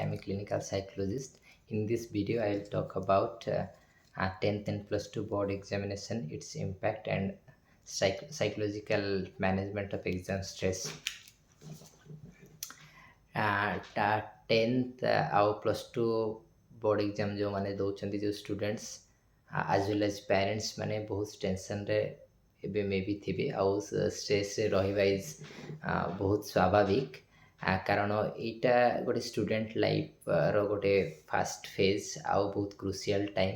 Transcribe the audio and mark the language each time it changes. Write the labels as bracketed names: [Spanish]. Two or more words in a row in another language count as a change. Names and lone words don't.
[English] I'm a clinical psychologist. In this video, I'll talk about 10th and plus 2 board examination, its impact, and psychological management of exam stress. [Odia] 10th ଆଉ [English] plus two board exam [Odia] ଯେଉଁମାନେ ଦେଉଛନ୍ତି ଯେଉଁ [English] students as well as parents [Odia] ମାନେ ବହୁତ ଟେନସନ୍ରେ ଏବେ ମେ ବି ଥିବେ ଆଉ ଷ୍ଟ୍ରେସ୍ରେ ରହିବା ଇଜ୍ ବହୁତ ସ୍ୱାଭାବିକ। କାରଣ ଏଇଟା ଗୋଟେ [English] student lifeର [Odia] ଗୋଟେ [English] fast phase [Odia] ଆଉ ବହୁତ [English] crucial time.